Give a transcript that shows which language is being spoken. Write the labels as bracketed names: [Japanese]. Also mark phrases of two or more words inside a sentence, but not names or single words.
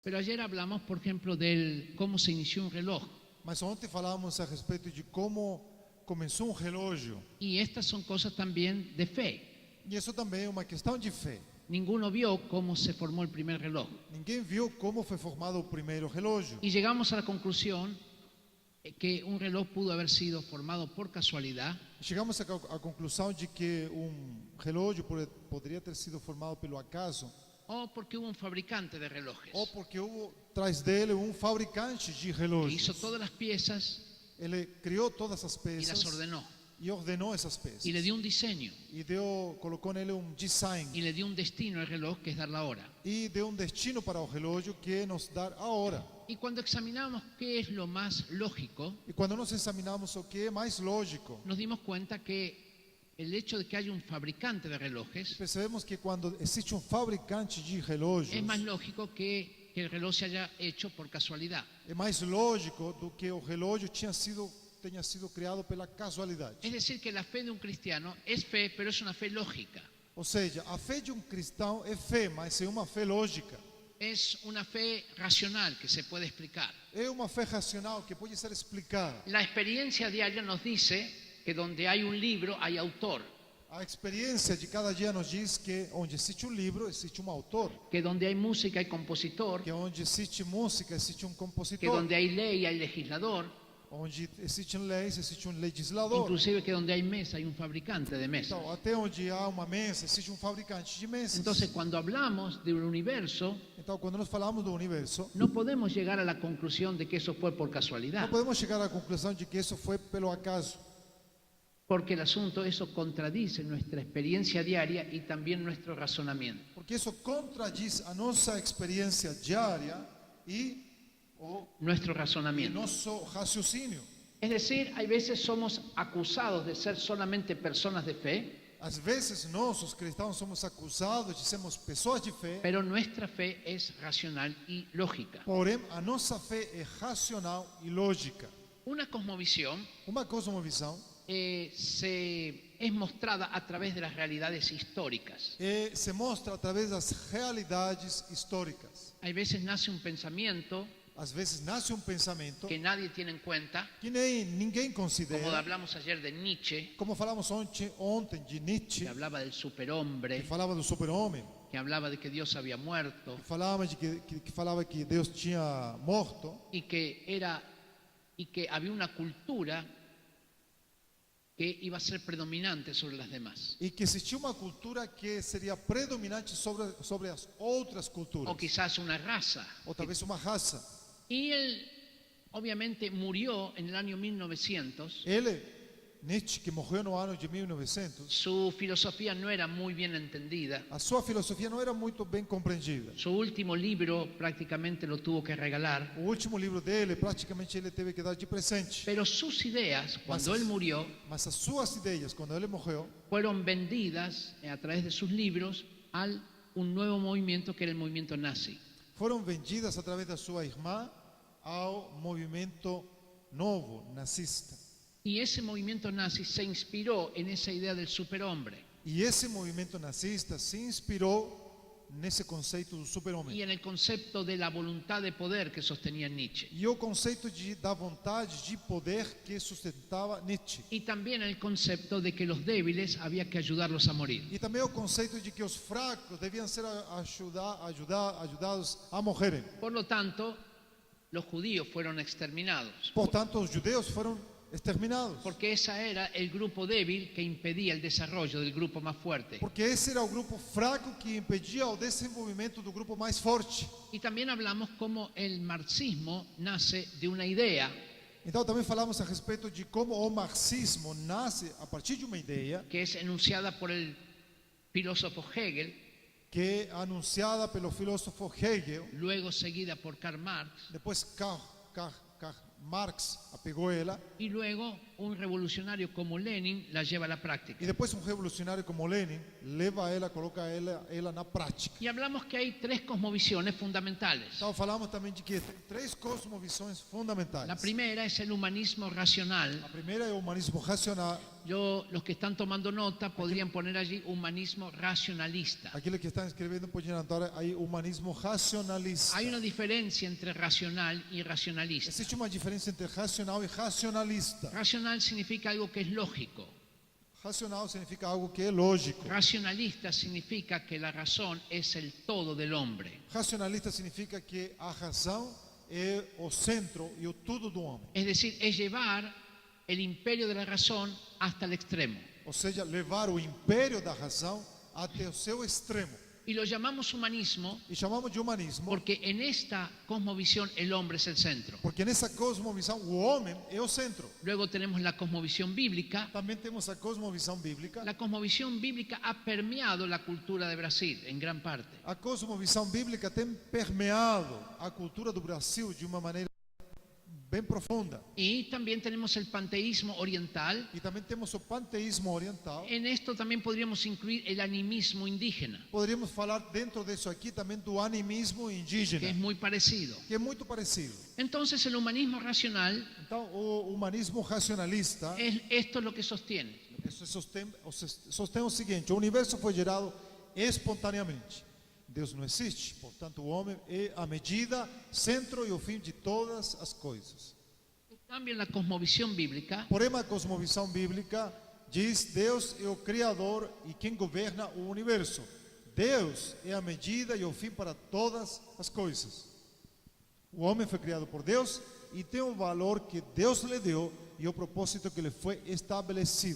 [Spanish] Pero ayer hablamos, por ejemplo, de cómo se inició un reloj. [Portuguese] Mas ontem falávamos a respeito de como começou relógio. [Spanish] Y estas son cosas también de fe. [Portuguese] E isso também é uma questão de fé. [Spanish] Ninguno vio cómo se formó el primer reloj. [Portuguese] Ninguém viu como foi formado o primeiro relógio. [Spanish] Y llegamos a la conclusión que un reloj pudo haber sido formado por casualidad. [Portuguese] Chegamos à conclusão de que relógio poderia ter sido formado pelo acaso, [Spanish] O porque hubo un fabricante de relojes [Portuguese] ou porque houve atrás dele fabricante de que relógios. [Spanish] hizo todas las piezas [Portuguese] Ele criou todas as [Spanish] y las [Portuguese] peças [Spanish] ordenó. [Portuguese] e ordenou essas peças. [Spanish] Y le dio un diseño [Portuguese] E colocou nele design. [Spanish] y le dio un destino al reloj, que es dar la hora. [Portuguese] E deu destino para o relógio, que é nos dar a hora. [Spanish] Y cuando examinamos qué es lo más lógico, [Portuguese] E quando nós examinamos o que é mais lógico, [Spanish] nos dimos cuenta que el hecho de que haya un fabricante de relojes [Portuguese] percebemos que quando existe fabricante de relógios, [Spanish] es más lógico que el reloj se haya hecho por casualidad. [Portuguese] é mais lógico do que o relógio tenha sido criado pela casualidade. [Spanish] Es decir, que la fe de un cristiano es fe, pero es una fe lógica. [Portuguese] Ou seja, a fé de cristão é fé, mas é uma fé lógica. [Spanish] Es una fe racional que se puede explicar. [Portuguese] É uma fé racional que pode ser explicada. [Spanish] La experiencia diaria nos dice que donde hay un libro hay autor, [Portuguese] A experiência de cada dia nos diz que onde existe livro, existe autor. [Spanish] que donde hay música hay compositor, [Portuguese] Que onde existe música, existe que compositor. [Spanish] donde hay ley hay legislador, [Portuguese] Onde existem leis, existe legislador. [Spanish] inclusive que donde hay mesa hay un fabricante de mesas. [Portuguese] Então, até onde há uma mesa, existe fabricante de mesas. [Spanish] Entonces, cuando hablamos de un universo, [Portuguese] Então, quando nós falamos do universo, [Spanish] no podemos llegar a la conclusión de que eso fue por casualidad, [Portuguese] não podemos chegar à conclusão de que isso foi pelo acaso. [Spanish] porque el asunto, eso contradice nuestra experiencia diaria y también nuestro razonamiento. [Portuguese] Porque isso contradiz a nossa experiência diária e o [Spanish] Nuestro razonamiento. [Portuguese] nosso raciocínio. [Spanish] Es decir, hay veces somos acusados de ser solamente personas de fe, [Portuguese] Às vezes, nós, os cristãos, somos acusados de sermos pessoas de fé, [Spanish] pero nuestra fe es racional y lógica. [Portuguese] porém, a nossa fé é racional e lógica. [Spanish] Una cosmovisión [Portuguese] Uma cosmovisão [Spanish] es mostrada a través de las realidades históricas. [Portuguese] se mostra através das realidades históricas. [Spanish] Hay veces nace un pensamiento [Portuguese] Às vezes, nasce pensamento [Spanish] que nadie tiene en cuenta, [Portuguese] que ninguém [Spanish] como [Portuguese] considera. [Spanish] hablamos ayer de Nietzsche, [Portuguese] Como falamos ontem de Nietzsche, [Spanish] que hablaba del [Portuguese] que [Spanish] superhombre, [Portuguese] falava do super-homem, [Spanish] que hablaba de que Dios había muerto [Portuguese] que falava que Deus tinha morto [Spanish] y que había una cultura que iba a ser predominante sobre las demás. [Portuguese] e que existia uma cultura que seria predominante sobre as outras culturas, [Spanish] O quizás una raza. [Portuguese] ou talvez uma raça. [Spanish] Y él obviamente murió en el año 1900. [Portuguese] Nietzsche, que morreu no ano de 1900, [Spanish] Su filosofía no era muy bien entendida. [Portuguese] a sua filosofia não era muito bem compreendida. [Spanish] Su último libro prácticamente lo tuvo que regalar. [Portuguese] O último livro dele, praticamente ele teve que dar de presente. [Spanish] Pero sus ideas, cuando él murió, [Portuguese] Mas as suas ideias, quando ele morreu, [Spanish] fueron vendidas a través de sus libros a un nuevo movimiento que era el movimiento nazi. [Portuguese] foram vendidas através da sua irmã ao movimento novo, nazista. [Spanish] Y ese movimiento nazi se inspiró en esa idea del superhombre [Portuguese] E esse movimento nazista se inspirou nesse conceito do super-homem. [Spanish] y en el concepto de la voluntad de poder que sostenía Nietzsche. [Portuguese] E o conceito da vontade de poder que sustentava Nietzsche. [Spanish] Y también el concepto de que los débiles había que ayudarlos a morir. [Portuguese] E também o conceito de que os fracos deviam ser ajudados a morrerem. [Spanish] Por lo tanto, los judíos fueron exterminados, [Portuguese] Portanto, os judeus foram exterminados. [Spanish] porque ese era el grupo débil que impedía el desarrollo del grupo más fuerte. [Portuguese] Porque esse era o grupo fraco que impedia o desenvolvimento do grupo mais forte. [Spanish] Y también hablamos cómo el marxismo nace de una idea [Portuguese] Então também falamos a respeito de como o marxismo nasce a partir de uma ideia [Spanish] que es enunciada por el filósofo Hegel, [Portuguese] que é anunciada pelo filósofo Hegel, [Spanish] luego seguida por Karl Marx, [Portuguese] depois Marx pegou ela, [Spanish] y luego un revolucionario como Lenin la lleva a la práctica. [Portuguese] e depois revolucionário como Lenin leva ela, coloca ela na prática. [Spanish] Y hablamos que hay tres cosmovisiones fundamentales. [Portuguese] Então falamos também de que tem 3 cosmovisões fundamentais. [Spanish] La primera es el humanismo racional. [Portuguese] A primeira é o humanismo racional. [Spanish] Los que están tomando nota podrían poner allí humanismo racionalista. [Portuguese] Aquele que está escrevendo pode anotar aí humanismo racionalista. [Spanish] Hay una diferencia entre racional y racionalista. [Portuguese] Existe uma diferença entre racional e racionalista. [Spanish] Racional significa algo que es lógico. [Portuguese] Racional significa algo que é lógico. [Spanish] Racionalista significa que la razón es el todo del hombre. [Portuguese] Racionalista significa que a razão é o centro e o tudo do homem. [Spanish] Es decir, es llevar el imperio de la razón hasta el extremo. [Portuguese] Ou seja, levar o império da razão até o seu extremo. [Spanish] Y lo llamamos humanismo [Portuguese] E chamamos de humanismo [Spanish] porque en esta cosmovisión el hombre es el centro. [Portuguese] porque nessa cosmovisão o homem é o centro. [Spanish] Luego tenemos la cosmovisión bíblica. [Portuguese] Também temos a cosmovisão bíblica. [Spanish] La cosmovisión bíblica ha permeado la cultura de Brasil en gran parte. [Portuguese] A cosmovisão bíblica tem permeado a cultura do Brasil de uma maneira bem profunda. [Spanish] Y también tenemos el panteísmo oriental. [Portuguese] E também temos o panteísmo oriental. [Spanish] En esto también podríamos incluir el animismo indígena, [Portuguese] Poderíamos falar dentro disso aqui também do animismo que indígena, [Spanish] es muy parecido. [Portuguese] que é muito parecido. [Spanish] Entonces el humanismo racional, [Portuguese] Então, o humanismo racionalista [Spanish] esto es lo que sostiene. [Portuguese] sostém o seguinte: o universo foi gerado espontaneamente. Deus não existe, portanto, o homem é a medida, centro e o fim de todas as coisas. [Spanish] En cambio, en la cosmovisión bíblica, [Portuguese] Porém, a cosmovisão bíblica diz: Deus é o Criador e quem governa o universo. Deus é a medida e o fim para todas as coisas. O homem foi criado por Deus e tem o valor que Deus lhe deu e o propósito que lhe foi estabelecido.